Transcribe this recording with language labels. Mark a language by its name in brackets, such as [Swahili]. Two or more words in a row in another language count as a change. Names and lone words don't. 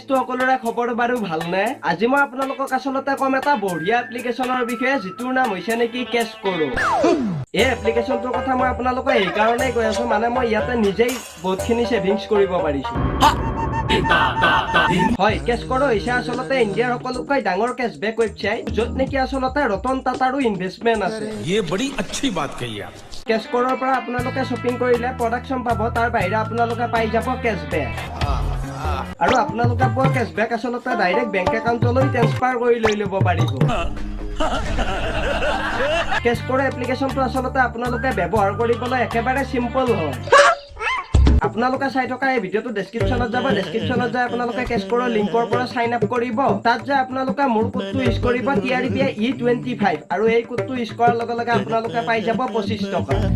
[Assamese] তো সকলোৰে খবৰ বাৰু ভালনে আজি মই আপোনালোকক আচলতে কম এটা বঢ়িয়া এপ্লিকেশ্যনৰ বিষয়ে যিটোৰ নাম হৈছে নেকি কেছ কৰো এই এপ্লিকেশ্যনটোৰ কথা মই আপোনালোকক এই কাৰণেই কৈ আছো মানে মই ইয়াতে নিজেই বহুতখিনি ছেভিংছ কৰিব পাৰিছো হয় কেছ কৰো হৈছে আচলতে ইণ্ডিয়াৰ সকলোতকৈ ডাঙৰ [English] cashback website [Assamese] য'ত নেকি আচলতে ৰতন টাটাৰো ইনভেষ্টমেণ্ট আছে [Hindi] ये बड़ी अच्छी बात कही आप [Assamese] কেছ কৰৰ পৰা আপোনালোকে শ্বপিং কৰিলে প্ৰডাকশ্যন পাব তাৰ বাহিৰে আপোনালোকে পাই যাব কেছবেক আৰু আপোনালোকে পোৱা কেছবেক আচলতে [English] direct bank [Assamese] একাউণ্টলৈ ট্ৰান্সফাৰ কৰি লৈ ল'ব পাৰিব কেছ কৰা এপ্লিকেশ্যনটো আচলতে আপোনালোকে ব্যৱহাৰ কৰিবলৈ একেবাৰে চিম্পল হয় আপোনালোকে চাই থকা এই ভিডিঅ'টো ডেছক্ৰিপশ্যনত যাব ডেছক্ৰিপশ্যনত যায় আপোনালোকে কেছ কৰাৰ লিংকৰ পৰা [English] sign up [Assamese] কৰিব তাত যে আপোনালোকে মোৰ কোডটো ইউজ কৰিব TRBA E25 আৰু এই কোডটো ইউজ কৰাৰ লগে লগে আপোনালোকে পাই যাব 25 টকা